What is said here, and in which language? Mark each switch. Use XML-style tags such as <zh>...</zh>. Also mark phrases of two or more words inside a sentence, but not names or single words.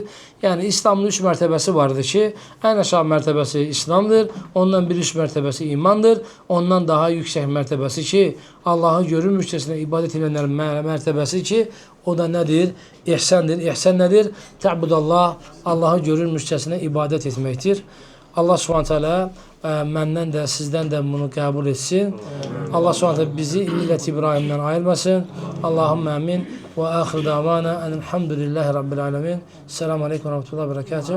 <az>Yəni İslamın 3 mərtəbəsi vardır ki, ən aşağı mərtəbəsi İslamdır, ondan bir üst mərtəbəsi imandır, ondan daha yüksək mərtəbəsi ki, Allahı görünmüşçəsinə ibadət edənlərin mərtəbəsi ki, o da nədir? İhsandır. İhsan nədir? Tə'budallah, Allahı görünmüşçəsinə ibadət etməkdir. Allah Subhanahu məndən də, sizdən də bunu qəbul etsin. Allah Subhanahu bizi millət İbrahimdən ayırmasın.</az> <ar>اللهم آمين. وآخر دعوانا أن الحمد لله رب العالمين. السلام عليكم ورحمة الله وبركاته.</ar>